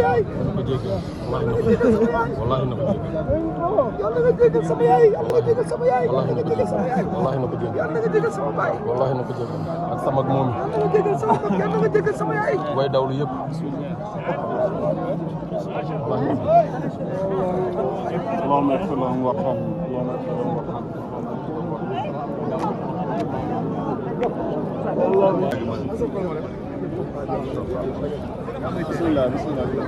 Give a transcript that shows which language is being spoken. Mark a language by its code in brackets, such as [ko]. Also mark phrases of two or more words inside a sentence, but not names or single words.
[wo] yaay. wallahi na ko jégal. yàlla nga jégal sama yaay. yàlla nga jégal sama yaay. wallahi na ko jégal. wallahi na ko jégal. yàlla nga jégal sama baay. wallahi na ko jégal. ak sama ak moom yàlla nga jégal sama bopp. yàlla nga jégal sama yaay. way dawlu yëpp. [ar] اللهم اغفر لهم وارحمهم اللهم اغفر لهم وارحمهم بسم الله بسم الله